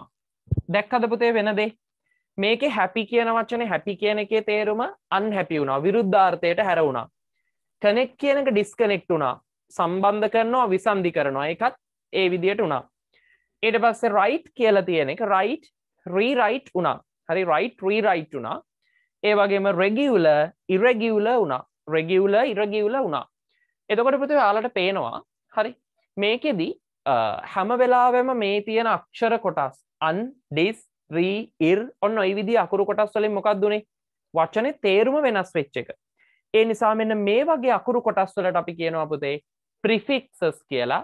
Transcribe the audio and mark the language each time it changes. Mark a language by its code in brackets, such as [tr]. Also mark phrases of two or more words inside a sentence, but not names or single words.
[si] දැක්කද පුතේ වෙන දේ? මේකේ happy කියන වචනේ happy කියන එකේ තේරුම unhappy වුණා. විරුද්ධාර්ථයට හැර වුණා. connect කියන එක disconnect වුණා. සම්බන්ධ කරනවා විසන්ධි කරනවා. ඒකත් ඒ විදියට වුණා. ඊට පස්සේ write කියලා තියෙන එක [en] write rewrite [si] වුණා. හරි [en] write rewrite [si] වුණා. ඒ වගේම [en] regular irregular [si] වුණා. [en] regular irregular [si] වුණා. එතකොට පුතේ ඔයාලට පේනවා හරි මේකෙදි හැම වෙලාවෙම මේ තියෙන අක්ෂර කොටස් [en] un dis re ir [si] ඔන්න ওই විදිහේ අකුරු කොටස් වලින් මොකක්ද උනේ? වචනේ තේරුම වෙනස් වෙච්ච එක. ඒ නිසා මෙන්න මේ වගේ අකුරු කොටස් වලට අපි කියනවා පුතේ prefixes කියලා.